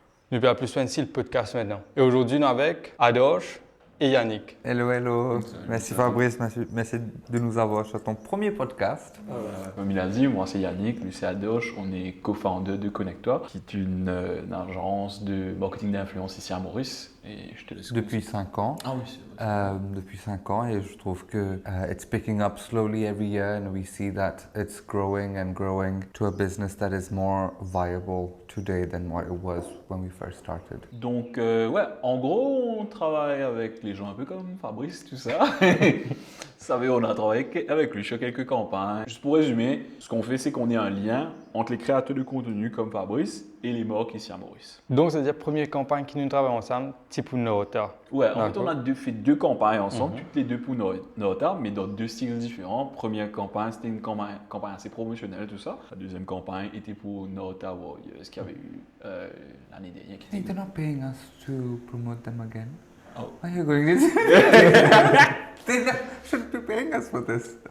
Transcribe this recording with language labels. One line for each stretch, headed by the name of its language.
French: Nous avons plus un style podcast maintenant. Et aujourd'hui, nous sommes avec Adosh et Yannick.
English: Hello, hello.
French: Salut, Merci salut. Fabrice, merci de nous avoir sur ton premier podcast. Comme il a dit, moi c'est Yannick, lui c'est Adosh, on est co-founder de Connectoi, qui est une agence de marketing d'influence ici à Maurice. Et je te laisse Depuis 5 ans. Ah oui, c'est vrai. Depuis 5 ans et je trouve que
English: it's picking up slowly every year and we see that it's growing and growing to a business that is more viable today than what it was when we first started.
French: Donc, ouais, en gros, on travaille avec les gens un peu comme Fabrice, tout ça. Vous savez, on a travaillé avec lui sur quelques campagnes. Juste pour résumer, ce qu'on fait, c'est qu'on est un lien entre les créateurs de contenu comme Fabrice et les marques ici à Maurice. Donc, c'est-à-dire première campagne qui nous travaille ensemble, c'est pour Norota. Ouais, en fait, D'accord. on a fait deux campagnes ensemble, toutes les deux pour Norota, mais dans deux styles différents. Première campagne, c'était une campagne assez promotionnelle, tout ça. La deuxième campagne était pour Norota Warriors, qui avait eu l'année dernière.
English: I think they're not paying us to promote them again. Oh. Why are you going this? They shouldn't be paying us for this.